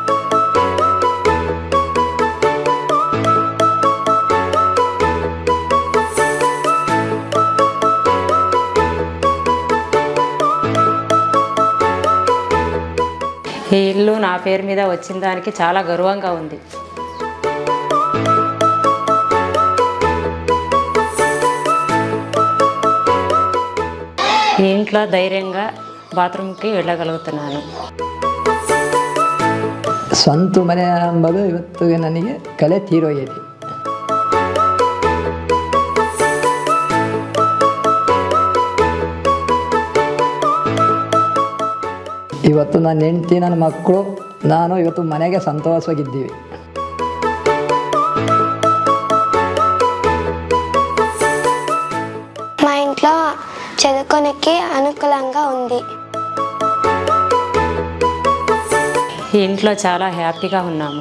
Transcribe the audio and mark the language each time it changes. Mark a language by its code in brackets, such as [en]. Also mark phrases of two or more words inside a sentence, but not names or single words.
[te] ఈ ఇల్లు నా పేరు మీద వచ్చిన దానికి చాలా గర్వంగా ఉంది. ఈ ఇంట్లో ధైర్యంగా ಬಾತ್ರೂಮ್ಗೆ వెళ్ళగలుగుతున్నాను. [kn] ಸ್ವಂತ ಮನೆ ಎಂಬುದು ಇವತ್ತು ನನಗೆ ಕಲೆ ತೀರೋಗಿದೆ. ಇವತ್ತು ನನ್ನ ಹೆಂಡತಿ, ನನ್ನ ಮಕ್ಕಳು, ನಾನು ಇವತ್ತು ಮನೆಗೆ ಸಂತೋಷವಾಗಿದ್ದೀವಿ. [te] మా ఇంట్లో చదువుకోనికి అనుకూలంగా ఉంది. ఈ ఇంట్లో చాలా హ్యాపీగా ఉన్నాము.